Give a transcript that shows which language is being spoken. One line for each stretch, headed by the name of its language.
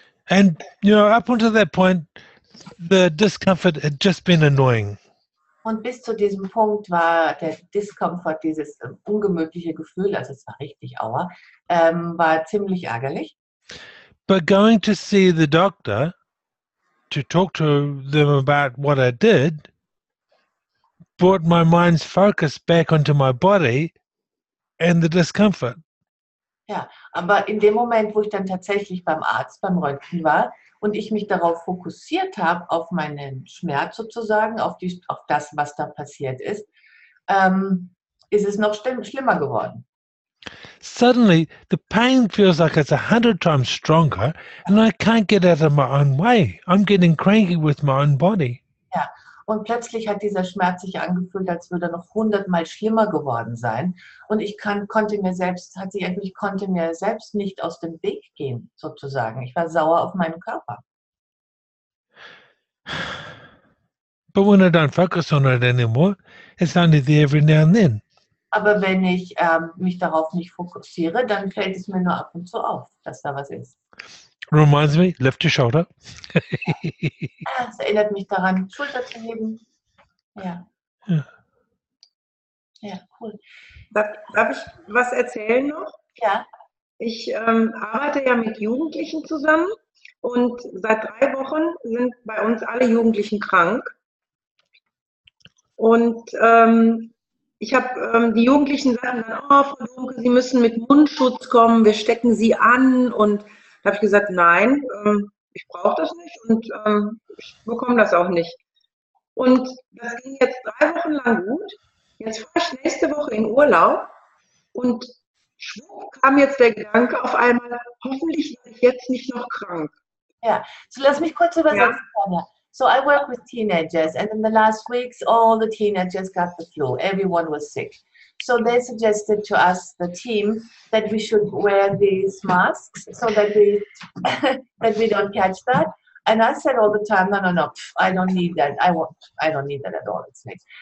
English: And, you know, up until that point, the discomfort had just been annoying.
German: Und bis zu diesem Punkt war der Discomfort, dieses ungemütliche Gefühl, also es war richtig aua, war ziemlich ärgerlich.
English: But going to see the doctor to talk to them about what I did brought my mind's focus back onto my body and the discomfort.
German: Ja, aber in dem Moment, wo ich dann tatsächlich beim Arzt, beim Röntgen war und ich mich darauf fokussiert habe, auf meinen Schmerz sozusagen, auf das, was da passiert ist es noch schlimmer geworden.
English: Suddenly, the pain feels like it's 100 times stronger and I can't get out of my own way. I'm getting cranky with my own body.
German: Ja, und plötzlich hat dieser Schmerz sich angefühlt, als würde er noch 100-mal schlimmer geworden sein. Und ich konnte mir selbst nicht aus dem Weg gehen, sozusagen. Ich war sauer auf meinen Körper.
English: But when I don't focus on it anymore, it's only there every now and then.
German: Aber wenn ich mich darauf nicht fokussiere, dann fällt es mir nur ab und zu auf, dass da was ist.
English: Reminds me, lift your shoulder.
German: Es erinnert mich daran, Schulter zu heben. Ja. Ja. Ja, cool. Darf ich was erzählen noch? Ja. Ich arbeite ja mit Jugendlichen zusammen und seit 3 Wochen sind bei uns alle Jugendlichen krank. Und ich habe die Jugendlichen sagen dann, oh, Frau Dunke, Sie müssen mit Mundschutz kommen, wir stecken Sie an. Und da habe ich gesagt, nein, ich brauche das nicht und ich bekomme das auch nicht. Und das ging jetzt 3 Wochen lang gut. Jetzt fahre ich nächste Woche in Urlaub und schwupp kam jetzt der Gedanke auf einmal, hoffentlich werde ich jetzt nicht noch krank. Ja, so lass mich kurz übersetzen. Ja.
English: So I work with teenagers and in the last weeks all the teenagers got the flu. Everyone was sick. So they suggested to us, the team, that we should wear these masks so that we that we don't catch that. And I said all the time, no, I don't need that. I don't need that at all. It's nice.